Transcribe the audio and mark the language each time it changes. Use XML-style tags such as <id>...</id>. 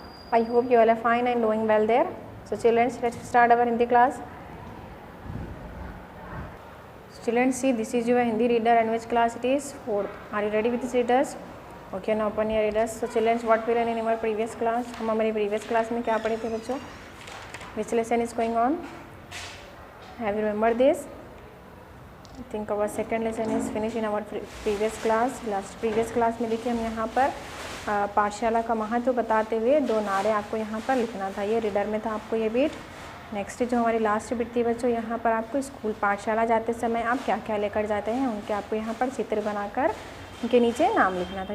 <en>I hope you all are fine and doing well there. So children, let's start our Hindi class. Children, see, this is your Hindi reader and which class it is? 4th. Are you ready with these readers? Okay, now open your readers. So children, what we learned in our previous class?</en> <hi>हम हमारी</hi> <en>previous class</en> <hi>में क्या पढ़े थे बच्चों?</hi> <en>Which lesson is going on? Have you remembered this? I think our second lesson is finished in our previous class. Last previous class</en> <hi>में देखिए हम यहाँ पर पाठशाला का महत्व बताते हुए 2 नारे आपको यहाँ पर लिखना था। ये रीडर में था आपको ये बीट। नेक्स्ट जो हमारी लास्ट बीट थी बच्चों, यहाँ पर आपको स्कूल पाठशाला जाते समय आप क्या क्या लेकर जाते हैं उनके आपको यहाँ पर चित्र बनाकर उनके नीचे नाम लिखना था।</hi>